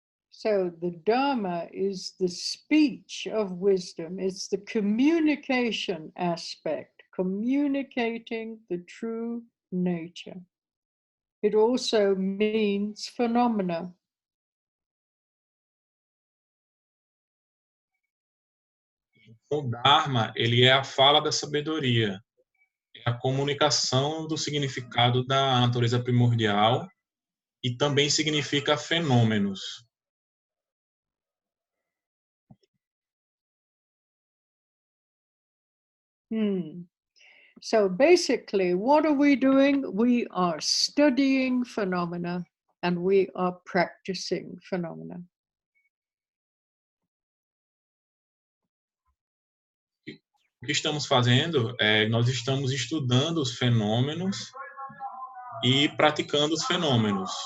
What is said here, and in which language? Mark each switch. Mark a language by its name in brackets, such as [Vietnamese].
[English] So the Dharma is the speech of wisdom. It's the communication aspect, communicating the true nature. It also means phenomena. [Portuguese] O Dharma, ele é a fala da sabedoria, é a comunicação do significado da natureza primordial e também significa fenômenos. [English] So basically, what are we doing? We are studying phenomena and we are practicing phenomena. [Portuguese] O que estamos fazendo nós estamos estudando os fenômenos e praticando os fenômenos.